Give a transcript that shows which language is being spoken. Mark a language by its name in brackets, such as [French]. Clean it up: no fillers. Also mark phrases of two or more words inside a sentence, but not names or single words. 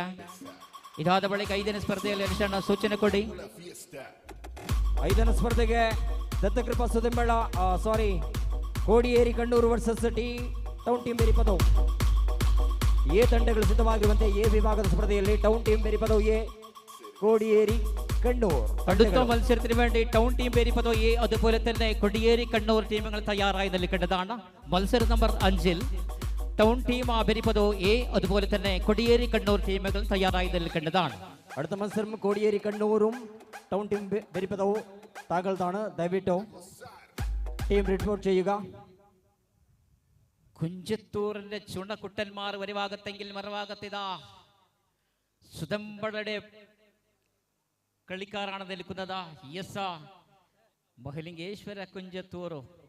[Kannada] ಇದಾದ ಬಳಿಕ 5ನೇ ಸ್ಪರ್ಧೆಯಲ್ಲಿ ಹರ್ಷಣ್ಣ ಸೂಚನೆ ಕೊಡಿ. 5ನೇ ಸ್ಪರ್ಧೆಗೆ ದತ್ತಕೃಪಾ ಸುದೆಂಬಳ ಕೋಡಿಯೇರಿ ಕಣ್ಣೂರು ವರ್ಸಸ್ ಟೌನ್ ಟೀಮ್ ಬೆರಿಪದವು ಎ ತಂಡಗಳು ಸಿದ್ಧವಾಗಿರುವಂತೆ ಎ ವಿಭಾಗದ ಸ್ಪರ್ಧೆಯಲ್ಲಿ ಟೌನ್ ಟೀಮ್ ಬೆರಿಪದವು ಎ കോടിയേരി കണ്ണൂർ [Malayalam] അടുത്ത മത്സരത്തിന് വേണ്ടി ടൗൺ ടീം പേരിപ്പതോ എ അതുപോലെ തന്നെ കൊടിയേരി കണ്ണൂർ ടീമുകൾ തയ്യാറായി നിൽക്കേണ്ടതാണ്. മത്സരം നമ്പർ 5-ൽ ടൗൺ ടീം പേരിപ്പതോ എ അതുപോലെ തന്നെ കൊടിയേരി കണ്ണൂർ ടീമുകൾ തയ്യാറായി നിൽക്കേണ്ടതാണ്. അടുത്ത മത്സരം കോടിയേരി കണ്ണൂരും ടൗൺ ടീം പെരിപ്പതവും താങ്കളതാണ്. ദയവിട്ടോ ടീം റിപ്പോർട്ട് ചെയ്യുക. കുഞ്ചത്തൂരിന്റെ ചുണക്കുട്ടന്മാർ ഒരു ഭാഗത്തെങ്കിൽ മറുഭാഗത്തിതാ സുദമ്പളുടെ കളിക്കാരാണ് നിൽക്കുന്നത്. [Kannada] യെസ് ಮಹಲಿಂಗೇಶ್ವರ ಕುಂಜತ್ತೂರು